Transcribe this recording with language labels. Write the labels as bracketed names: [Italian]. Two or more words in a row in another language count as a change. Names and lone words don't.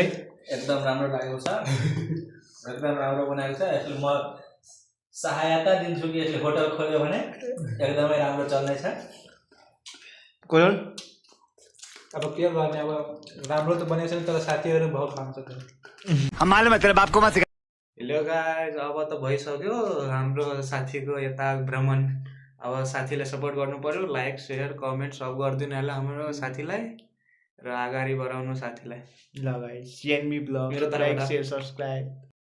[Nepali] एकदम राम्रो लागेको छ, एकदम राम्रो बनाएको छ। यसले म सहायता दिन्छु कि यसले होटल खोल्यो भने एकदमै राम्रो चल्नेछ। कोल अब के गर्ने, अब राम्रो त बनेको छैन, तर साथीहरू भाउ खान्छ त। [Hindi] हम मालूम है तेरे बाप को मत सिखा। [English] hello guys, [Nepali] अब त भइसक्यो हाम्रो साथीको यता भ्रमण। अब साथीलाई सपोर्ट गर्नु पर्यो, [English] like share comment [Nepali] सब गरिदिनु होला हाम्रो साथीलाई, र अगाडि बढाउनु साथीलाई। ल गाइस, सेन्मी ब्लग, मेरो तर्फबाट [English] like share subscribe.